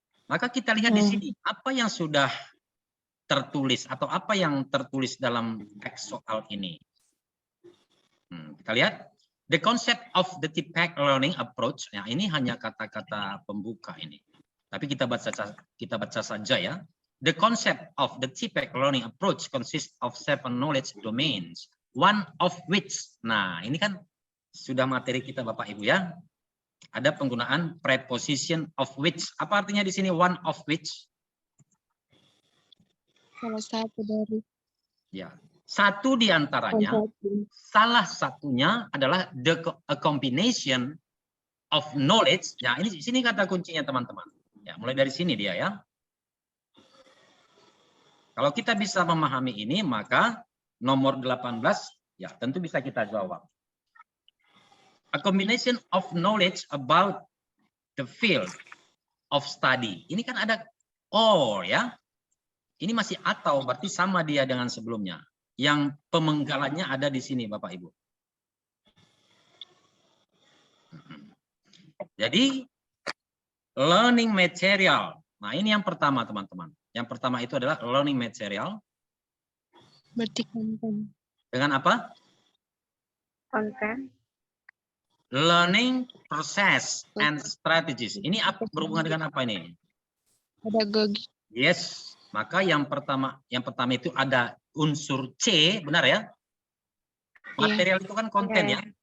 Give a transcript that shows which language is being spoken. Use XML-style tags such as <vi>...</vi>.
<id>Maka kita lihat di sini apa yang sudah tertulis atau apa yang tertulis dalam teks soal ini. Kita lihat</id> <en>the concept of the TPACK learning approach.</en> <id>Ya, ini hanya kata-kata pembuka ini. Tapi kita baca saja ya.</id> <en>The concept of the TPACK learning approach consists of 7 knowledge domains, one of which.</en> <id>Nah, ini kan sudah materi kita Bapak Ibu ya. Ada penggunaan preposition of which. Apa artinya di sini</id> <en>one of which?</en> <id>Salah satu dari. Ya, satu di antaranya. Salah satunya adalah</id> <en>a combination of knowledge.</en> <id>Ya, ini sini kata kuncinya teman-teman. Ya, mulai dari sini dia ya. Kalau kita bisa memahami ini, maka nomor 18 ya tentu bisa kita jawab.</id> <en>A combination of knowledge about the field of study.</en> <id>Ini kan ada or ya. Ini masih atau, berarti sama dia dengan sebelumnya. Yang pemenggalannya ada di sini Bapak Ibu. Jadi</id> <en>learning material.</en> <id>Nah, ini yang pertama teman-teman. Yang pertama itu adalah</id> <en>learning material.</en> <id>Berarti konten. Dengan apa? Konten.</id> <en>Learning process and strategies.</en> <id>Ini berhubungan dengan apa ini? Pedagogi.</id> <en>Yes.</en> <id>Maka yang pertama itu ada unsur C, benar ya? Material itu kan konten ya.</id>